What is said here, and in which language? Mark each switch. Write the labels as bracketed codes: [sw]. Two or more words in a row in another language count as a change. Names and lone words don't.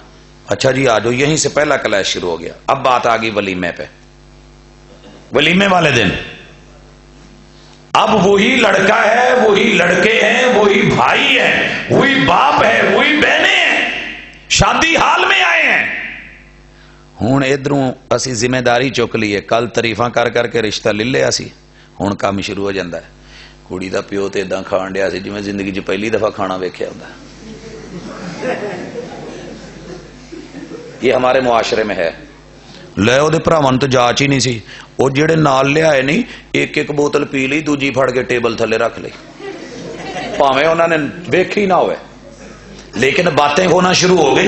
[ur] اچھا جی آ جاؤ، یہیں سے پہلا کلیش شروع ہو گیا۔ اب بات آ گئی ولیمے پہ، ولیمے والے دن اب وہی لڑکا ہے، وہی لڑکے ہیں، وہی بھائی ہیں، وہی باپ ہے، وہی بہنیں ہیں، شادی حال میں آئے ہیں۔ [pa] ہوں ادھروں اسی ذمہ داری چک لیے، کل تعریفاں کر کر کے رشتہ لے لیا سی، ہوں [ur] کام شروع ہو جاتا ہے۔ [pa] کڑی دا پیو تے اداں کھان ڈیا سی جویں زندگی چ پہلی دفعہ کھانا ویکھیا ہوندا۔ [ur] یہ ہمارے معاشرے میں ہے۔ [pa] لے وہ بھراواں تو جاچ ہی نہیں سی، وہ جڑے نال لے آئے نہیں، ایک ایک بوتل پی لی، دوجی پھڑ کے ٹیبل تھلے رکھ لی، پاویں انہوں نے ویکھی نہ ہوئے، [ur] لیکن باتیں ہونا شروع ہو گئی۔